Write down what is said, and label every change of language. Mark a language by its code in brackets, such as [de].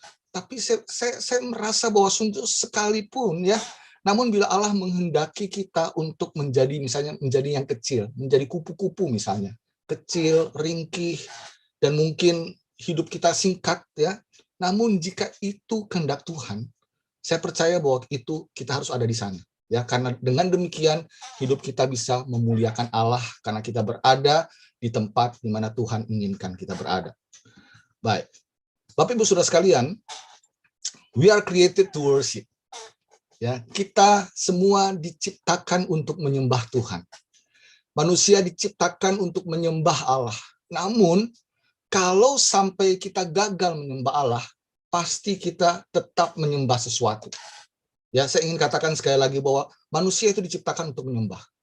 [id] Tapi saya merasa bahwa sungguh sekalipun, ya, namun bila Allah menghendaki kita untuk menjadi, misalnya menjadi yang kecil, menjadi kupu-kupu misalnya, kecil, ringkih, dan mungkin hidup kita singkat, ya. Namun jika itu kehendak Tuhan, saya percaya bahwa itu kita harus ada di sana, ya. Karena dengan demikian hidup kita bisa memuliakan Allah karena kita berada di tempat di mana Tuhan inginkan kita berada. Baik. Bapak Ibu Saudara sekalian, [en] we are created to worship. [id] Ya, kita semua diciptakan untuk menyembah Tuhan. Manusia diciptakan untuk menyembah Allah. Namun, kalau sampai kita gagal menyembah Allah, pasti kita tetap menyembah sesuatu. Ya, saya ingin katakan sekali lagi bahwa manusia itu diciptakan untuk menyembah.